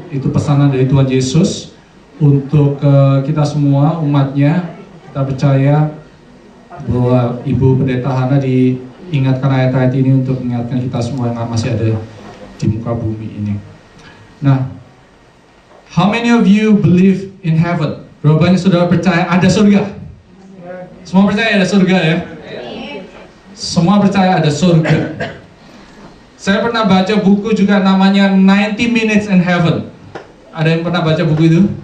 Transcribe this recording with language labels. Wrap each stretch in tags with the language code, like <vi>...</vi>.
<id>Itu pesanan dari Tuhan Yesus untuk kita semua umatnya. Kita percaya bahwa Ibu Pendeta Hana diingatkan ayat-ayat ini untuk mengingatkan kita semua yang masih ada di muka bumi ini. Nah,</id> <en>How many of you believe in heaven?</en> <id>Berapa banyak saudara percaya ada surga? Semua percaya ada surga ya? Semua percaya ada surga. Saya pernah baca buku juga namanya 90 Minutes in Heaven. Ada yang pernah baca buku itu?</id>